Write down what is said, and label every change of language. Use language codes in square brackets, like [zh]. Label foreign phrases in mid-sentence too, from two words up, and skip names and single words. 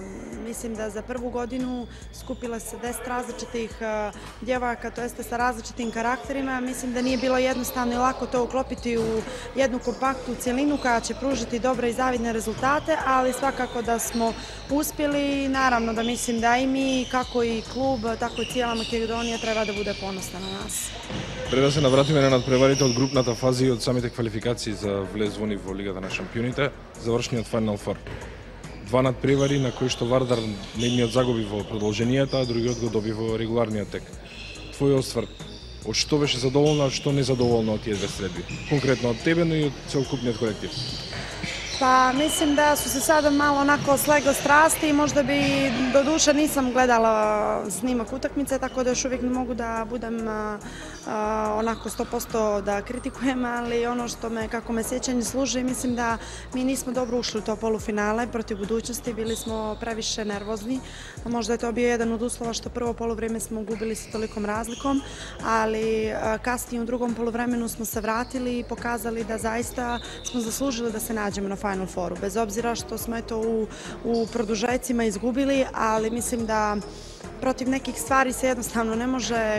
[bs] Mislim da za prvu godinu skupila se 10 različitih djevojaka, to jeste sa različitim karakterima. Mislim da nije bilo jednostavno i lako to uklopiti u jednu kompaktnu cjelinu koja će pružiti dobre i zavidne rezultate, ali svakako da smo uspjeli i naravno da mislim da i mi, kako i klub, tako i cijela Makedonija treba da bude ponosna na нас. [mk] Пред да се навратиме на надпреварите од групната фаза и од самите квалификации за влез-вони во Лигата на шампионите, завршниот Final Four. Два надпревари на кои што Вардар едниот загуби во продолженијата, а другиот го доби во регуларниот тек. Твој осврт, од што беше задоволна, од што незадоволна од тие две средби? Конкретно од тебе, но и од целокупниот колектив. [bs] Pa mislim da su se sada malo onako slegle strasti i možda bi, do duše nisam gledala snimak utakmice, tako da još uvijek ne mogu da budem onako 100% da kritikujem, ali ono što me, kako me sjećanje služi, mislim da mi nismo dobro ušli u to polufinale protiv budućnosti, bili smo previše nervozni, možda je to bio jedan od uslova što prvo poluvrijeme smo gubili sa tolikom razlikom, ali kasnije u drugom poluvremenu smo se vratili i pokazali da zaista smo zaslužili da se nađemo na Final Fouru, bez obzira što smo u produžecima izgubili, ali mislim da protiv nekih stvari se jednostavno ne može.